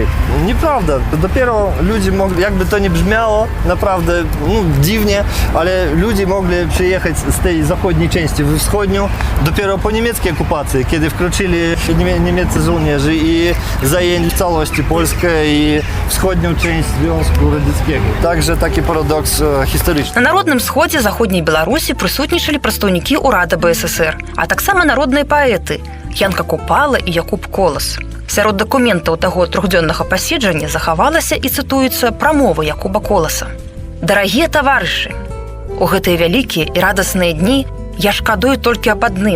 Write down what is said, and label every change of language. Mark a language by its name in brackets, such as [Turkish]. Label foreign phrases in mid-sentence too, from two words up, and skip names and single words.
[Polish] Nieprawda, dopiero ludzie mogli, jakby to nie brzmiało, naprawdę dziwnie, ale ludzie mogli przyjechać z tej zachodniej części we wschodnią dopiero po niemieckiej okupacji, kiedy wkroczyli niemieccy żołnierze i zajęli w całości Polskę i wschodnią część Związku Radzieckiego. Także taki paradoks historyczny. [Belarusian] На народным сходзе заходняй Беларусі прысутнічалі прадстаўнікі ўрада БССР, а таксама народныя паэты, Янка Купала і Якуб Колас. Сярод дакументаў таго трохдзённага паседжання захавалася і цытуецца прамова Якуба Коласа. «Дарагія таварышы, у гэтыя вялікія і радасныя дні я шкадую толькі аб адным.